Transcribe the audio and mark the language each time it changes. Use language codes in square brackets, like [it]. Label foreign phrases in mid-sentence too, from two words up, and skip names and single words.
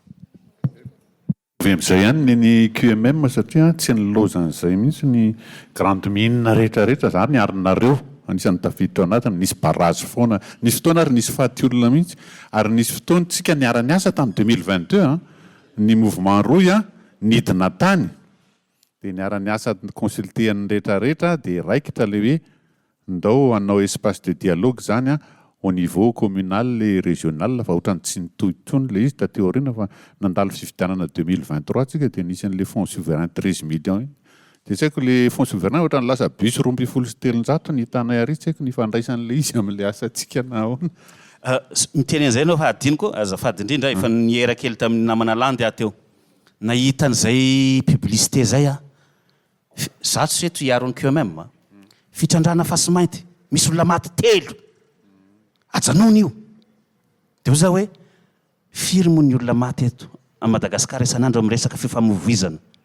[mg] amin'izay ihany ny QMM satria tsy nilozan'izay mihitsy ny [fr] grande mine [mg] rehetrarehetra zany arinareo anisan'ny tafiditra ao anatiny nisy barrage foana nisy fotoana ary nisy faty olona mihitsy ary nisy fotoana tsika niara-niasa tamin'ny 2022 ny mouvement roy nidina tany dia niara-niasa consultean'ny rehetrarehetra dia raikitra le hoe ndao anao [fr] espace de dialogue [mg] zany [fr] au niveau communal et régional [mg] fa ohatrany tsy nitohitsony le izy tateo aoriana fa nandalo fifidianana 2023 tsika dia nisy an'le [fr] fonds souverain [mg] 13 millions dia tsy haiko le [fr] fonds souverain [mg] ohatrany lasa bus 2,7 ny hitanay ary tsy haiko ny fandraisan'le izy amin'le asantsika nahoana miteny an'izay anao fa adiniko azafady indrindra efa niera kely tamin'ny namana landy aho teo nahita an'izay publicité zay zato sy eto hiaron'ny QMM fitrandrana fasy mainty misy olona maty 3 ajanona io dia hoy za hoe firy moa ny olona maty eto a Madagasikara isan'andro amin'ny resaka fifamoivoizana